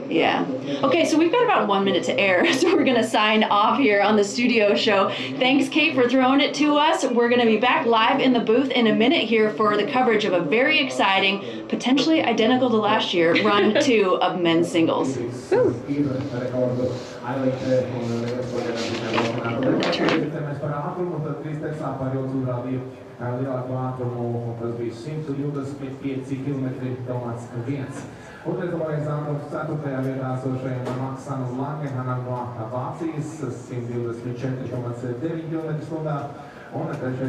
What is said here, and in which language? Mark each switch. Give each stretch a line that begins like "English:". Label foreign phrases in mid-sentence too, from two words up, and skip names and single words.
English: Okay, so we've got about 1 minute to air, so we're going to sign off here on the studio show. Thanks, Kate, for throwing it to us. We're going to be back live in the booth in a minute here for the coverage of a very exciting, potentially identical to last year, run 2 of men's singles.
Latvian: Otrais organizators 4. vietā esošajam Maksanam Langenhanam no Vācijas 124,9 km/h, un 3.